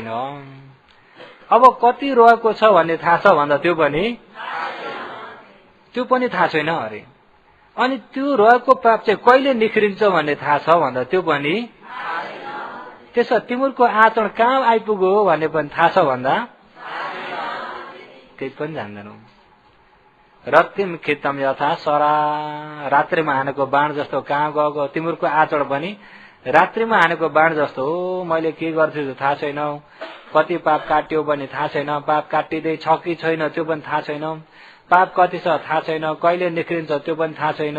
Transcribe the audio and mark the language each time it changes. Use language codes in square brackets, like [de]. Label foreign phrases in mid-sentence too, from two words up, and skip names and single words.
[ne] अब कति रहेको छ भन्ने थाहा छ भन्दा त्यो पनि थाहा छैन अरे। अनि त्यो रहेको पाप चाहिँ कहिले निख्रिन्छ भन्ने थाहा छ भन्दा त्यो पनि त्यसो तिम्रो आचरण कहाँ आइपुग्यो भन्ने पनि थाहा छ भन्दा केही पनि जान्दैनौ। [pi] रत्तिम खितम यथा सरा, [ne] रात्रिमा हानेको बाण जस्तो कहाँ गएको। तिम्रो आचरण पनि रात्रिमा हानेको बाण जस्तो हो। मैले के गर्छु थाहा छैन, कति पाप काट्यो भने थाहा छैन, पाप काटिँदै छ कि छैन त्यो पनि थाहा छैन, पाप कति छ थाहा छैन, कहिले निक्रिन्छ त्यो पनि थाहा छैन।